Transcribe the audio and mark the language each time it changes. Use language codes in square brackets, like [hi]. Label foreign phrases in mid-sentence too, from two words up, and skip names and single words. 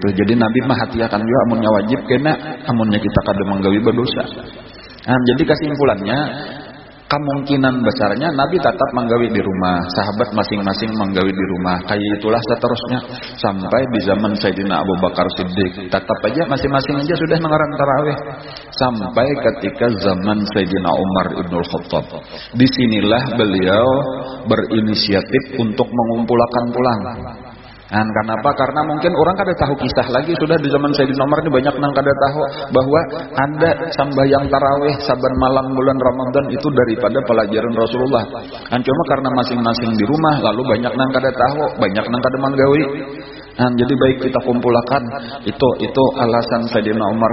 [bjn] Jadi Nabi mah hati-hati juga amunnya wajib kena amunnya kita kada manggawi berdosa. Jadi kesimpulannya kemungkinan besarnya Nabi tetap manggawi di rumah, sahabat masing-masing manggawi di rumah. Kayak itulah seterusnya sampai di zaman Sayyidina Abu Bakar Siddiq tetap aja masing-masing aja sudah mengarang tarawih. Sampai ketika zaman Sayyidina Umar Ibnul Khattab. Disinilah beliau berinisiatif untuk mengumpulkan pulang. Kenapa? Karena mungkin orang kada tahu kisah lagi. Sudah di zaman Sayyidina Umar ini banyak nang kada tahu bahwa ada sambayang tarawih saban malam bulan Ramadan itu daripada pelajaran Rasulullah. Cuma karena masing-masing di rumah lalu banyak nang kada tahu, banyak nang kada manggawi. Jadi baik kita kumpulkan itu alasan Sayyidina Umar.